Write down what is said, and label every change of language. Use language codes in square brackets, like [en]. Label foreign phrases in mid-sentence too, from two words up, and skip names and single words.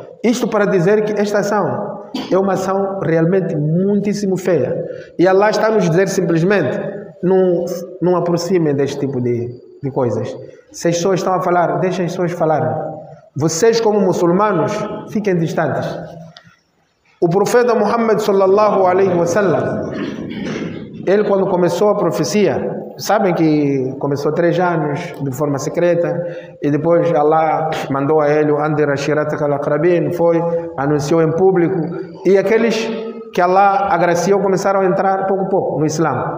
[pt] Isto para dizer que esta ação é uma ação realmente muitíssimo feia. E Allah está a nos dizer simplesmente, não aproximem deste tipo de coisas. Se as pessoas estão a falar, deixem as pessoas falarem. Vocês, como muçulmanos, fiquem distantes. O profeta Muhammad [ar] صلى الله عليه وسلم, [pt] ele quando começou a profecia, sabem que começou 3 anos de forma secreta, e depois Allah mandou a ele o [ar] أنذر عشيرتك الأقربين, [pt] foi, anunciou em público, e aqueles que Allah agraciou começaram a entrar pouco a pouco no Islã.